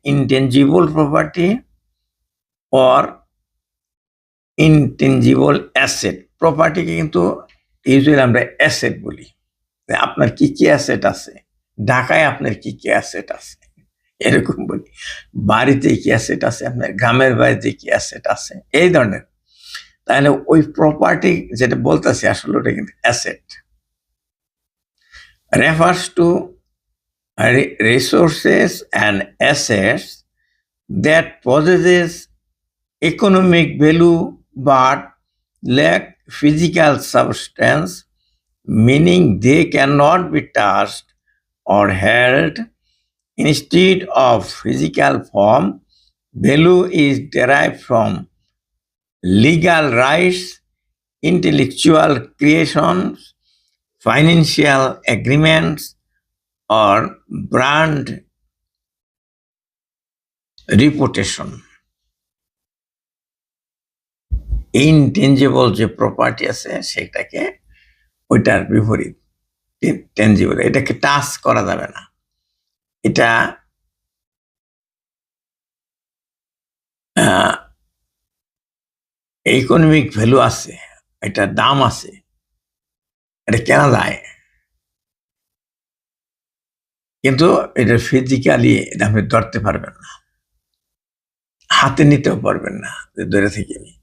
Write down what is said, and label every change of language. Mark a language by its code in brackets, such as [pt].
[en] Intangible property or intangible asset. [bn] প্রপার্টিকে কিন্তু usually আমরা asset বলি। আপনার কি কি অ্যাসেট আছে, ঢাকায় আপনার কি কি অ্যাসেট আছে, এরকম বলি। বাড়িতে কি অ্যাসেট আছে আপনার, গ্রামের বাড়িতে কি অ্যাসেট আছে, এই ধরনের। তাহলে ওই প্রপার্টি যেটা বলতেছি আসলে ওটা কিন্তু asset, [en] refers to resources and assets that possesses economic value but lack physical substance, meaning they cannot be touched or held. Instead of physical form, value is derived from legal rights, intellectual creations, financial agreements, or brand reputation. [bn] ইনটেঞ্জিবল যে property আছে সেটাকে ওইটার বিপরীত tangible, এটাকে touch করা যাবে না। এটা ইকোনমিক ভ্যালু আছে, এটার দাম আছে, এটা কেনা যায়, কিন্তু এটা ফিজিক্যালি এটা আপনি ধরতে পারবেন না, হাতে নিতেও পারবেন না যে ধরে থেকে।